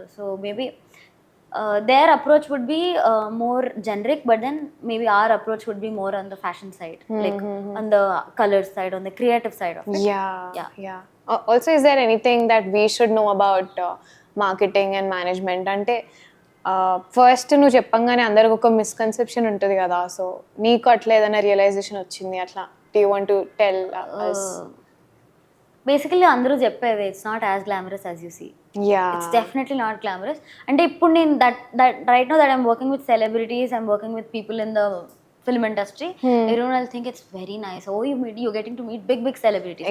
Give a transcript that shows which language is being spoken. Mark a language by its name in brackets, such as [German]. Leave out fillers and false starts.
[English] So maybe their approach would be more generic, but then maybe our approach would be more on the fashion side, like on the color side, on the creative side of it. Yeah. Also, is there anything that we should know about marketing and management? [Telugu] అంటే first నువ్వు చెప్పంగానే అందరికి ఒక misconception ఉంటుంది కదా, so నీకు అట్లా ఏదైనా రియలైజేషన్ వచ్చింది అట్లా? [English] Do you want to tell us? Basically [Telugu] అందరూ చెప్పేది [English] It's not as glamorous as you see. Yeah. It's definitely not glamorous. And [Telugu] ఇప్పుడు నేను [English] that right now that I'm working with celebrities, I'm working with people in the film industry, everyone will think it's very nice. Oh, you're getting to meet big celebrities.